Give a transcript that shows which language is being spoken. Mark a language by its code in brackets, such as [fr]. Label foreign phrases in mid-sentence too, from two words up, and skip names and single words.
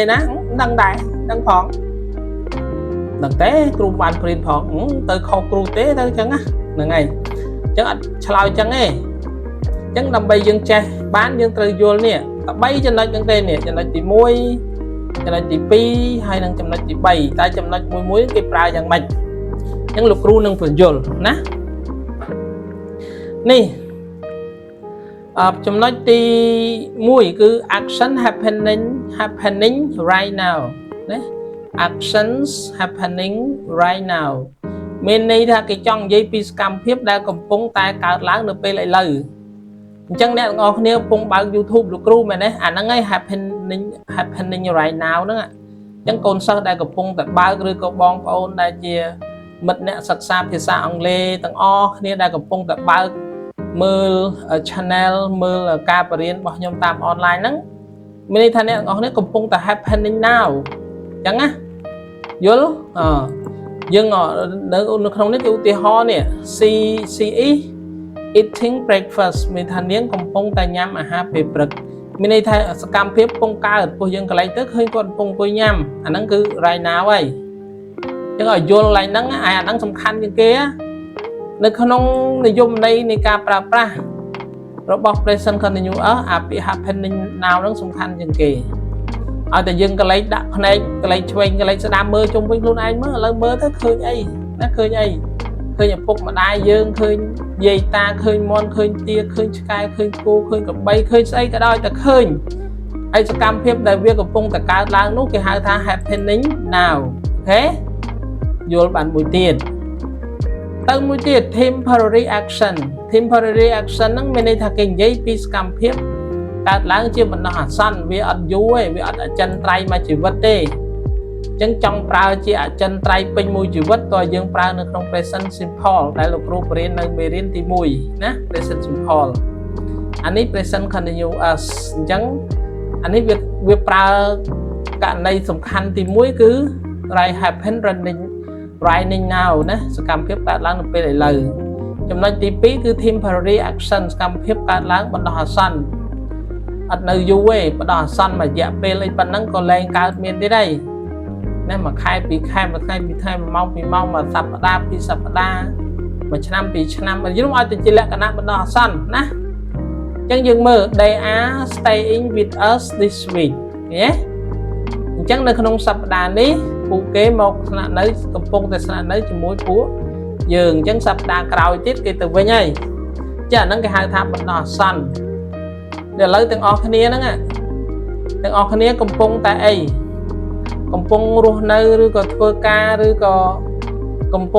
[km] ណាដឹងដែរដឹងផងដឹងទេគ្រូបានព្រៀនផងទៅខុសគ្រូទេទៅអញ្ចឹងណាហ្នឹងហើយអញ្ចឹងអត់ឆ្លើយអញ្ចឹងទេអញ្ចឹងដើម្បីយើងចេះបានយើងត្រូវយល់នេះតែ3ចំណុចហ្នឹងទេនេះចំណុចទី1ចំណុចទី2ហើយនិងចំណុចទី3តែចំណុចមួយគេប្រើយ៉ាងម៉េចអញ្ចឹងលោកគ្រូនឹងបញ្យល់ណា នេះចំណុចទី1គឺ [en] action happening right now [km] ណា [en] actions happening right now [km] មានន័យថាគេចង់និយាយពីសកម្មភាពដែលកំពុងតែកើត ឡើងនៅពេលឥឡូវអញ្ចឹងអ្នកទាំងអស់គ្នាកំពុងបើក YouTube លោកគ្រូមែនទេអាហ្នឹងឯង [en] happening right now [km] ហ្នឹងអញ្ចឹងកូនសិស្សដែលកំពុងតែបើកឬក៏បងប្អូនដែលជាមិត្តអ្នកសិក្សាភាសាអង់គ្លេសទាំងអស់គ្នាដែលកំពុងតែបើកមើល channel មើលការបរៀនរបស់ខ្ញុំតាម online ហ្នឹងមានន័យថាអ្នកទាំងអស់គ្នាកំពុងតែ [en] happening now [km] អញ្ចឹងណាយល់យើងនៅក្នុងនេះគេឧទាហរណ៍នេះ [en] CE eating breakfast [km] មានថានាងកំពុងតែញ៉ាំអាហារពេលព្រឹកមានន័យថាសកម្មភាពកំពុងកើតព្រោះយើងកន្លែងទៅឃើញគាត់កំពុងអង្គុយញ៉ាំអាហ្នឹងគឺ [en] right now [km] ហើយអញ្ចឹងឲ្យយល់កន្លែងហ្នឹងអាហ្នឹងសំខាន់ជាងគេនៅក្នុងនិយមន័យនៃការប្រើប្រាស់ របស់ [en] present continuous [km] អាពាក្យ [en] happening now [km] ហ្នឹងសំខាន់ជាងគេឲ្យតែយើងកន្លែងដាក់ភ្នែកកន្លែងឆ្វេងកន្លែងស្ដាំមើលជុំវិញខ្លួនឯងមើលឥឡូវមើលទៅឃើញអីណាឃើញអីឃើញឪពុកម្ដាយ យើងឃើញយាយតាឃើញមាន់ឃើញទាឃើញឆ្កែឃើញគោឃើញក្របីឃើញស្អីក៏ដោយតែឃើញហើយសកម្មភាពដែលវាកំពុងតែកើត ឡើងនោះគេហៅថា [en] happening now [km] អូខេយល់បានមួយទៀតទៅមួយទៀត [en] temporary action [km] ហ្នឹងមានន័យថាគេនិ យាយពីសកម្មភាពកើតឡើងជាបណ្ដោះអាសន្នវាអត់យូរទេវាអត់អចិន្ត្រៃយ៍មួយជីវិតទេអញ្ចឹងចង់ប្រើជាអចិន្ត្រៃយ៍ពេញមួយជីវិតតើយើងប្រើនៅក្នុង [en] present simple [km] ដែលលោកគ្រូបរៀននៅមេរៀនទី1ណា [en] present simple [km] អានេះ [en] present continuous [km] អញ្ចឹងអានេះវាប្រើករណីសំខាន់ទី1គឺ [en] right happen running now [km] ណាសកម្មភាពកើតឡើងនៅពេលឥឡូវចំណុចទី2គឺ [en] temporary action [km] សកម្មភាពកើតឡើងបណ្ដោះអាសន្នអត់នៅយូរទេបណ្ដោះអាសន្នមួយរយៈពេលអីប៉ុណ្ណឹងក៏លែងកើតមានទៀតហើយណាមួយខែពីរខែមួយថ្ងៃពីរថ្ងៃមួយម៉ោងពីរម៉ោងមួយស ប្តាហ៍ពីរសប្តាហ៍មួយឆ្នាំពីរឆ្នាំយល់ឲ្យទៅជាលក្ខណៈបណ្ដោះអាសន្នណាអញ្ចឹងយើងមើល [en] they are staying with us this week [km] ឃើញទេអញ្ចឹងនៅក្នុងសប្តាហ៍នេះពួកគេមក ស្នាក់នៅកំពុងតែស្នាក់នៅជាមួយពួកយើងអញ្ចឹងសប្តាហ៍ក្រោយទៀតគេទៅវិញហើយចាអាហ្នឹងគេហៅថាបណ្ដោះអាសន្នឥឡូវទាំងអស់ គ្នាហ្នឹងទាំងអស់គ្នាកំពុងតែអីកំពុងរស់នៅឬក៏ធ្វើការឬក៏កំពុង